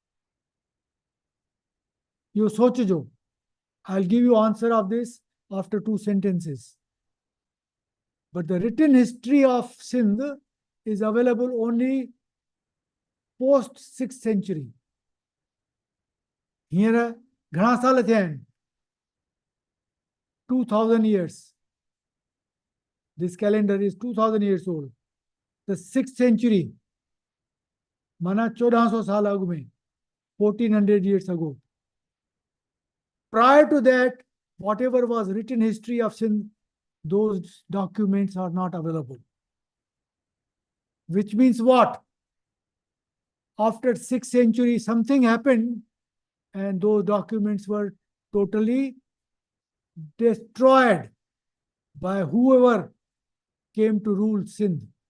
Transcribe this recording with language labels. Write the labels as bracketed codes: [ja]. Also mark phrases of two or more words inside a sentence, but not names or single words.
[en] You sochjo. I'll give you answer of this after 2 sentences. But the written history of Sindh is available only post 6th century. Here, [sd] घणा साल थिया आहिनि? [en] 2,000 years. This calendar is 2,000 years old. The 6th century, [sd] माना 1400 साल अॻु में, [en] 1400 years ago. Prior to that, whatever was written history of Sindh, those documents are not available. Which means what? After 6th century, something happened and those documents were totally destroyed by whoever came to rule Sindh.